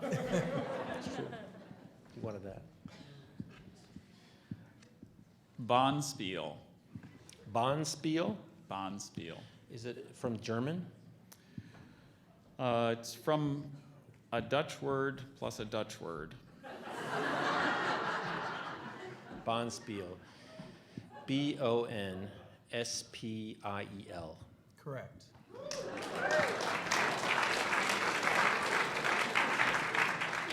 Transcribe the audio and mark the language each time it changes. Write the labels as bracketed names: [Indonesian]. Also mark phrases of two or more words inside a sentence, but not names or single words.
[English] It's true. He wanted that. Bonspiel. Bonspiel? Bonspiel. Is it from German? It's from a Dutch word plus a Dutch word. Bonspiel. B-O-N-S-P-I-E-L. Correct.